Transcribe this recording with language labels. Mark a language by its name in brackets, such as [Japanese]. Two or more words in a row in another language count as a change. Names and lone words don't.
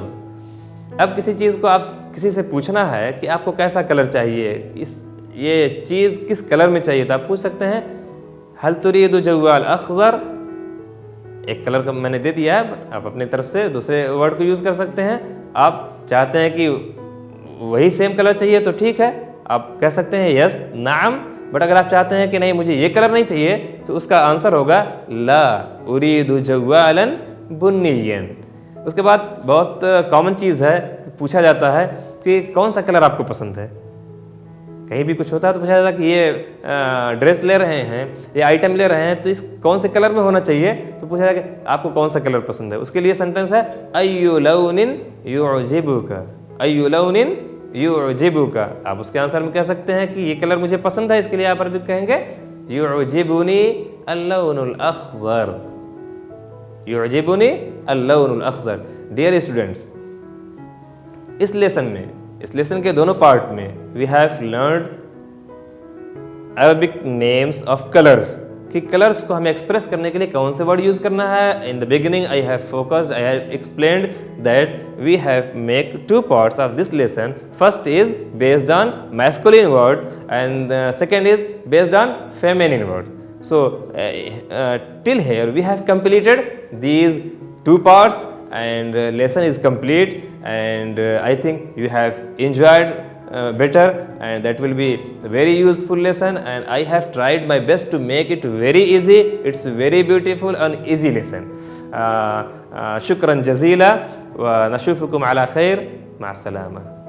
[Hindi] अब किसी चीज़ को आप किसी से पूछना है कि आपको कैसा कलर चाहिए, ये चीज़ किस कलर में चाहिए, तो आप पूछ सकते हैं [Arabic] هل تريد جوال أخضر, [Hindi] एक कलर का मैंने दे दिया है, आप अपनी तरफ से दूसरे वर्ड को यूज़ कर सकते हैं। आप चाहते हैं कि वही [English] same color [Hindi] चाहिए तो ठीक है, आप कह सकते हैं यस नाम। बट अगर आप चाहते हैं कि नहीं मुझे ये कलर नहीं चाहिए, तो उसका आंसर होगा [Arabic] لا أريد جوالا بنيا. [Hindi] उसके बाद बहुत कॉमन चीज़ है, पूछा जाता है कि कौन सा कलर आपको पसंद है। कहीं भी कुछ होता है तो पूछा जाता है कि ये ड्रेस ले रहे हैं, ये आइटम ले रहे हैं, तो इस कौन से कलर में होना चाहिए, तो पूछा जाएगा कि आपको कौन सा कलर पसंद है। उसके लिए सेंटेंस है [Arabic] أي لون يعجبك، أي لون يعجبك. [Hindi] आप उसके आंसर में कह सकते हैं कि ये कलर मुझे पसंद है, इसके लिए आप अरबी कहेंगे [Arabic] يعجبني اللون الأخضر، يعجبني اللون الأخضر. [English] dear students, [Hindi] इस लेसन के दोनों पार्ट में [English] we have learned Arabic names of colors, [Hindi] कि कलर्स को हमें एक्सप्रेस करने के लिए कौन से वर्ड यूज़ करना है। [English] In the beginning I have explained that we have make two parts of this lesson. First is based on masculine word and second is based on feminine word. So till here we have completed these two parts and lesson is complete, and I think you have enjoyed better, and that will be a very useful lesson, and I have tried my best to make it very easy. It's very beautiful and easy lesson. [Arabic] شكرا جزيلا ونشوفكم على خير. مع السلامة.